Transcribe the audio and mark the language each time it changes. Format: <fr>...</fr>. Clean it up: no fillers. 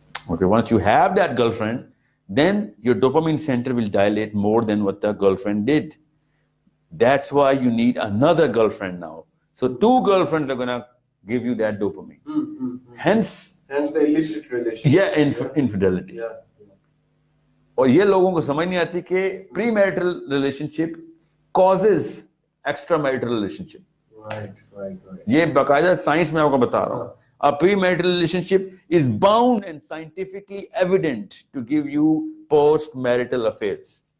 <en>Okay, once you have that girlfriend, then your dopamine center will dilate more than what the girlfriend did. That's why you need another girlfriend now. So 2 girlfriends are going to give you that dopamine. Hence the illicit relationship. Yeah, infidelity.</en> <ur>اور یہ لوگوں کو سمجھ نہیں آتی کہ</ur> <en>premarital relationship</en> <ur>causes extra marital relation شپ. یہ باقاعدہ سائنس میں آپ کو بتا رہا ہوں.</ur> <en>A premarital relationship is bound and scientifically evident to give you post-marital affairs.</en>